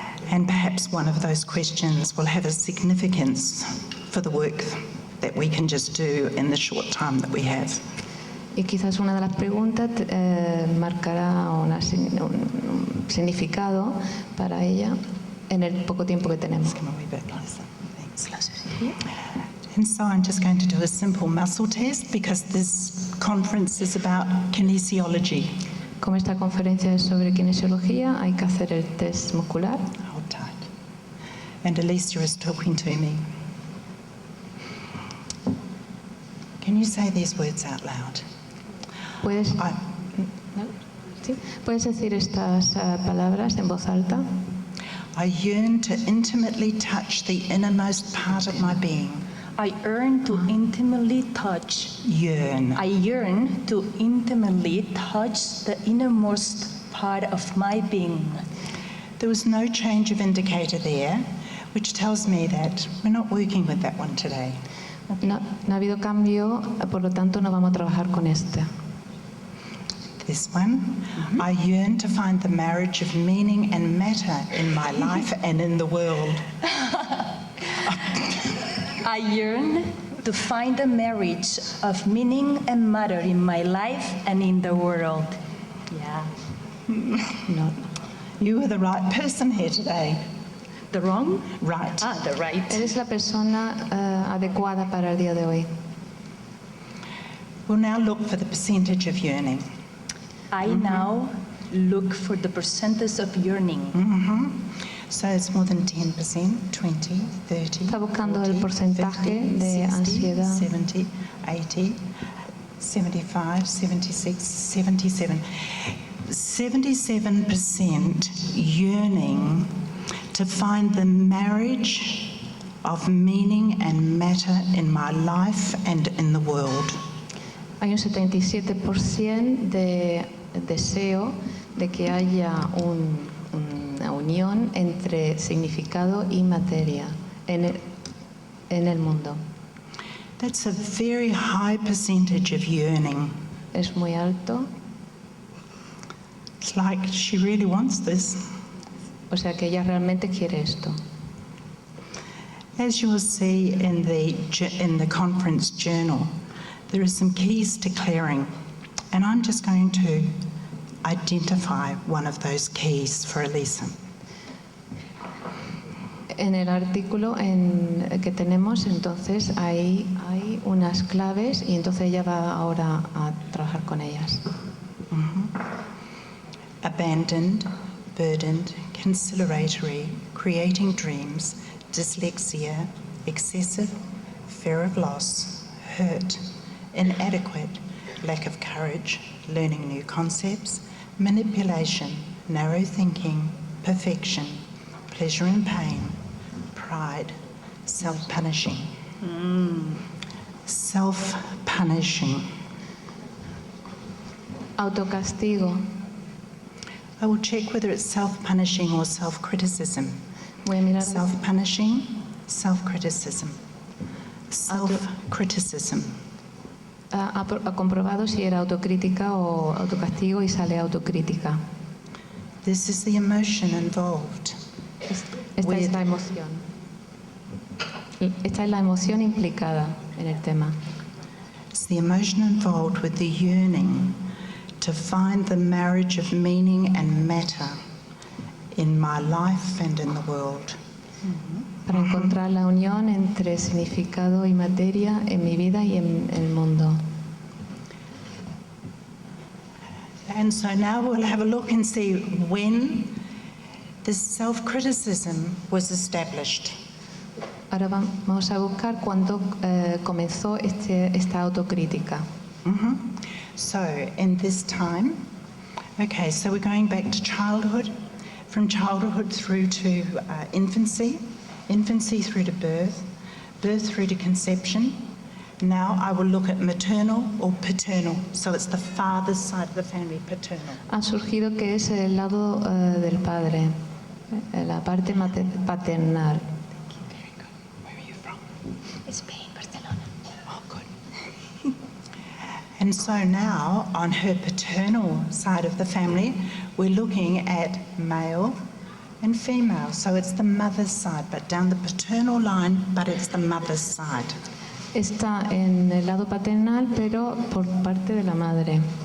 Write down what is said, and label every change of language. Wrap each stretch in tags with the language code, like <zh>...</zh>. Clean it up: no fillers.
<en>And perhaps one of those questions will have a significance for the work that we can just do in the short time that we have.</en> <es>Y quizás una de las preguntas marcará un significado para ella en el poco tiempo que tenemos.</es> <en>Come a wee bit closer. Thanks. And so I'm just going to do a simple muscle test because this conference is about kinesiology.</en> <es>Como esta conferencia es sobre kinesiología, hay que hacer el test muscular.</es> <en>Hold tight. And Alicia is talking to me. Can you say these words out loud?</en> <es>¿Puedes,</es> <en>I,</en> <es>¿no? ¿Sí? ¿Puedes decir estas palabras en voz alta?</es> <en>I yearn to intimately touch the innermost part of my being. I yearn to intimately touch. Yearn. I yearn to intimately touch the innermost part of my being. There was no change of indicator there, which tells me that we're not working with that one today. No ha habido cambio, por lo tanto no vamos a trabajar con este. This one, I yearn to find the marriage of meaning and matter in my life and in the world. I yearn to find the marriage of meaning and matter in my life and in the world. Yeah. No. You are the right person here today. The wrong? Right. The right.</en> <es>Eres la persona adecuada para el día de hoy.</es> <en>We'll now look for the percentage of yearning. I now look for the percentage of yearning. So it's more than 10%, 20, 30,</en> <es>Está buscando</es> <en>40,</en> <es>el porcentaje</es> <en>50,</en> <es>de</es> <en>60,</en> <es>ansiedad.</es> <en>70, 80, 75, 76, 77. 77% yearning to find the marriage of meaning and matter in my life and in the world.</en> <es>Hay un 77% de deseo de que haya una unión entre significado y materia en el mundo.</es> <en>That's a very high percentage of yearning.</en> <es>Es muy alto,</es> <en>It's like she really wants this.</en> <es>o sea que ella realmente quiere esto.</es> <en>As you'll see in the conference journal, there are some keys to clearing, and I'm just going to identify one of those keys for Elisa.</en> <es>En el artículo que tenemos, entonces hay unas claves y entonces ella va ahora a trabajar con ellas.</es> <en>Abandoned, burdened, conciliatory, creating dreams, dyslexia, excessive, fear of loss, hurt, inadequate, lack of courage, learning new concepts, manipulation, narrow thinking, perfection, pleasure and pain, pride, self-punishing. Self-punishing.</en> <es>Autocastigo.</es> <en>I will check whether it's self-punishing or self-criticism.</en> <es>Voy a mirar.</es> <en>Self-punishing, self-criticism. Self-criticism.</en> <es>ha comprobado si era autocrítica o autocastigo y sale autocrítica.</es> <en>This is the emotion involved.</en> <es>Esta es la emoción. Esta es la emoción implicada en el tema.</es> <en>It's the emotion involved with the yearning to find the marriage of meaning and matter in my life and in the world.</en> <es>Para encontrar la unión entre significado y materia en mi vida y en el mundo.</es> <en>And so now we'll have a look and see when this self-criticism was established.</en> <es>Ahora vamos a buscar cuándo comenzó esta autocrítica.</es> <en>So in this time, okay, so we're going back to childhood, from childhood through to infancy, infancy through to birth, birth through to conception. Now I will look at maternal or paternal, so it's the father's side of the family, paternal.</en> <es>Ha surgido que es el lado del padre, la parte paternal.</es> <en>Where are you from? Spain, Barcelona. Oh, good. And so now, on her paternal side of the family, we're looking at male and female. So it's the mother's side, but down the paternal line, but it's the mother's side.</en> <es>Está en el lado paternal, pero por parte de la madre.</es>